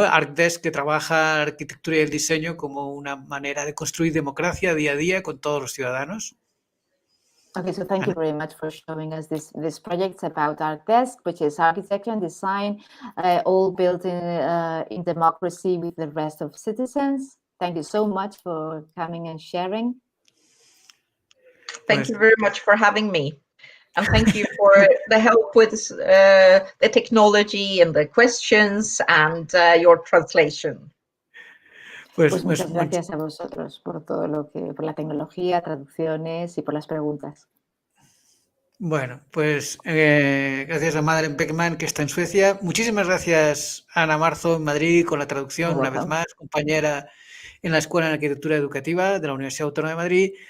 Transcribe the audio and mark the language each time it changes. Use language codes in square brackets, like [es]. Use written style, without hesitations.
[es] ArkDes, que trabaja la arquitectura y el diseño como una manera de construir democracia día a día con todos los ciudadanos. [en] Okay, so thank you very much for showing us this project about ArkDes, which is architecture and design, all built in democracy with the rest of citizens. Thank you so much for coming and sharing. Thank you very much for having me. And thank you for the help with the technology and the questions and your translation. [es] Pues muchas gracias a vosotros por todo por la tecnología, traducciones y por las preguntas. Bueno, pues gracias a Madeléne Beckman, que está en Suecia. Muchísimas gracias a Ana Marzo en Madrid con la traducción, una vez más, compañera en la Escuela de Arquitectura Educativa de la Universidad Autónoma de Madrid.